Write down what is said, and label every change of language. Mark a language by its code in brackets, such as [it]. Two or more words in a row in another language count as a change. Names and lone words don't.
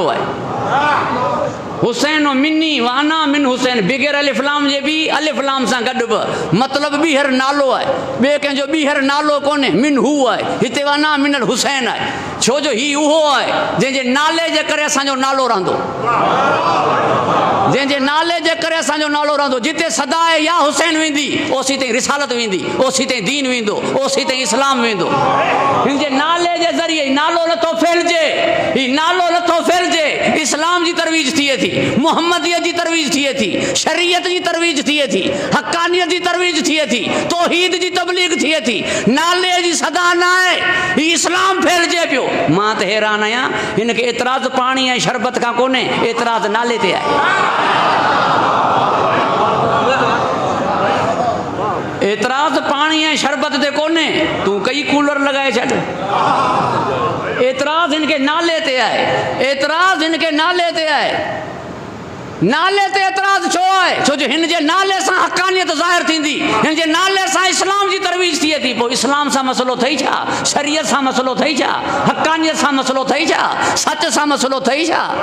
[sd] आहे [ar] حسين مني وأنا من حسين [sd] बिगैर अलिफ लाम जे बि अलिफ लाम सां गॾु बि मतिलबु ॿीहर नालो आहे ॿिए कंहिंजो ॿीहर नालो कोन्हे मिन हू आहे हिते [ar] أنا من الحسين [sd] आहे छो जो ही उहो आहे जंहिंजे नाले जे करे असांजो नालो रहंदो जंहिंजे नाले जे करे असांजो नालो रहंदो जिते सदाए या हुसैन वेंदी ओसी ताईं रिसालत वेंदी ओसी ताईं दीन वेंदो ओसी ताईं इस्लाम वेंदो हिन जे नाले जे ज़रिए नालो नथो फैलिजे ही नालो नथो फैलिजे इस्लाम जी तरवीज थिए थी मुहम्मदियत जी तरवीज थिए थी शरीयत जी तरवीज थिए थी हक़ानियत जी तरवीज थिए थी तौहीद जी तबलीग थिए थी नाले जी सदा न आहे ही इस्लाम फैलिजे पियो मां त हैरान आहियां हिन खे एतिराज़ पाणी ऐं शरबत खां कोन्हे एतिराज़ नाले ते आहे एतराज़ पानी है शरबत ते कोने तू कई कूलर लगाए छॾ एतराज़ इनके नाले ते आहे एतराज़ इनके नाले ते आहे नाले ते एतराज़ छो आहे छो जो हिन जे नाले सां हक़ानियत ज़ाहिर थींदी हिन जे नाले सां इस्लाम जी तरवीज थिए थी पोइ इस्लाम सां मसलो अथई छा शरीयत सां मसलो अथई छा हक़ानियत सां मसलो अथई छा सच सां मसलो अथई छा